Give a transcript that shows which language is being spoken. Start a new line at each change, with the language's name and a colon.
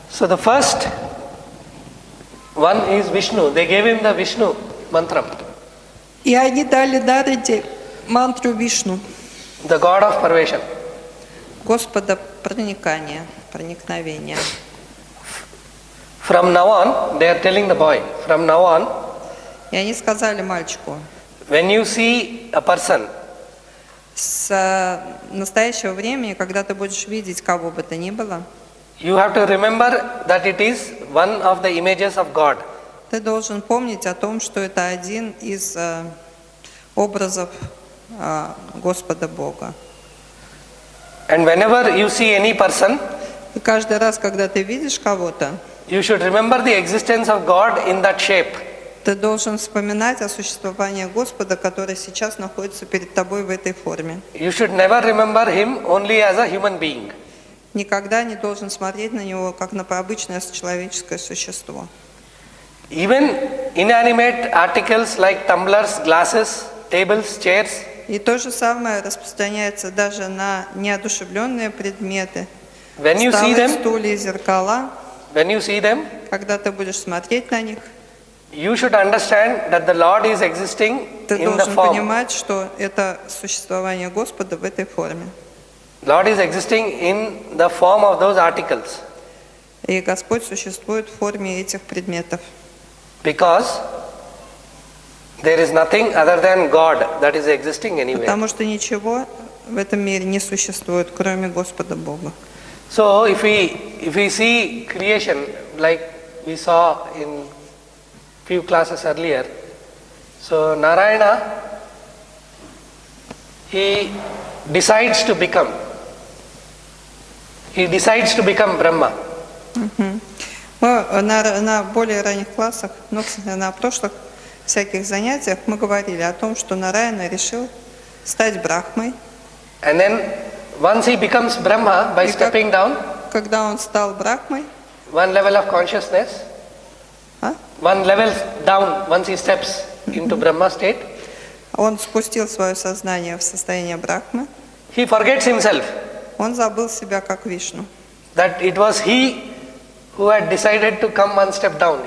English: So the first one is Vishnu. They gave him the Vishnu mantram,
Russian: И они дали Дараде мантру Вишну,
English: the God of pervasion.
Russian: Господа проникания, проникновения.
English: From now on, they are telling the boy, from now on,
Russian: И они сказали мальчику,
English: when you see a person,
Russian: с настоящего времени, когда ты будешь видеть кого бы то ни было,
English: you have to remember that it is one of the images of God.
Russian: ты должен помнить о том, что это один из образов Господа Бога.
English: And whenever you see any person,
Russian: И каждый раз, когда ты видишь кого-то,
English: you should remember the existence of God in that shape.
Russian: ты должен вспоминать о существовании Господа, который сейчас находится перед тобой в этой форме.
English: You should never remember him only as a human being.
Russian: Никогда не должен смотреть на него, как на обычное человеческое существо.
English: Even inanimate articles like tumblers, glasses, tables, chairs,
Russian: И то же самое распространяется даже на неодушевленные предметы.
English: when you see them,
Russian: стулья, зеркала. Когда ты будешь смотреть на них,
English: you should understand that the Lord is existing
Russian: ты
English: in the
Russian: должен
English: form.
Russian: понимать, что это существование Господа в этой форме.
English: Lord is existing in the form of those articles.
Russian: И Господь существует в форме этих предметов.
English: Because there is nothing other than God that is existing anywhere.
Russian: Потому что ничего в этом мире не существует, кроме Господа Бога.
English: So if we see creation like we saw in few classes earlier, so Narayana, he decides to become Brahma.
Russian: Мы на более ранних классах, на прошлых всяких занятиях мы говорили о том, что Нараяна решил стать Брахмой.
English: And then once he becomes Brahma by stepping down,
Russian: когда он стал Брахмой,
English: one level of consciousness, one level down, once he steps into Brahma state,
Russian: он спустил свое сознание в состояние Брахмы.
English: He forgets himself.
Russian: Он забыл себя как Вишну.
English: That it was he who had decided to come one step down.